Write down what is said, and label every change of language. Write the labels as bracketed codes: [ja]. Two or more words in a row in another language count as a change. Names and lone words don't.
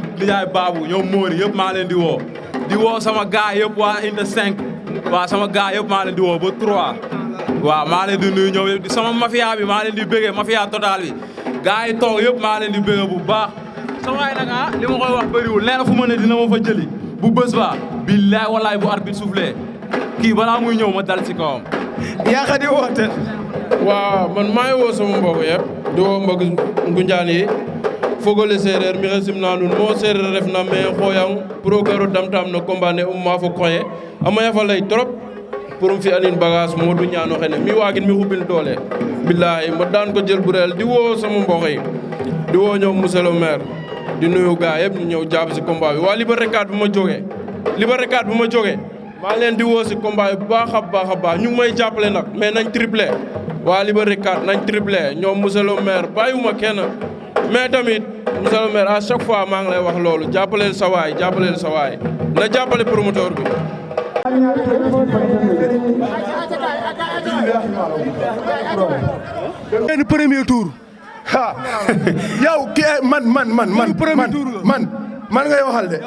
[wo] nijaay Babou ñoom Mori yëpp maa ngi leen di woo sama gaay yëpp waa Inte 5 waa sama gaay yëpp maa leen di woo ba 3 waaw maa leen di nuyu ñoom yëpp sama mafia bi maa leen di bëggee mafia total bi gaay yi toog yëpp maa leen di bëggee bu baax sa waay nag li ma koy wax bëriwul leena fu ma ne dina ma fa jëli bu bés ba billaay wallaay bu [fr] arbitre soufflé [wo] kii balaa muy ñëw ma dal ci kawam. yaa xa di woote. waaw man maa ngi woo sama mbokk yëpp di woo mbokk Ngunjaan yi [srr] fogole séeréer mi xesim na nuun mo séeréer ref na me xooyang pour garo damtam no combat ne ma fo koye a maya fa lay trop pour fi anin bagage Modou ñaano xene mi waagin mi xubil doole billahi [wo] ma daan ko jël bu reel di woo sama mbokk yi di woo ñoom [fr] monsieur le maire [wo] di nuyu gaa yëpp ñu ñëw jàpp si combat bi waa Liberté 4 bu ma jógee maa leen di woo si combat bi bu baax a baax ñu ngi may jàppale nag mais nañ triplé waa Liberté 4 nañ triplé ñoom [fr] monsieur le maire [wo] bàyyiwuma kenn mais tamit [fr] monsieur le maire à chaque fois [wo] maa ngi lay wax loolu jàppaleel sa waay na jàppale promoteur bi. [fr] benn premier tour. [wo] ah yow kii man ngay waxal de.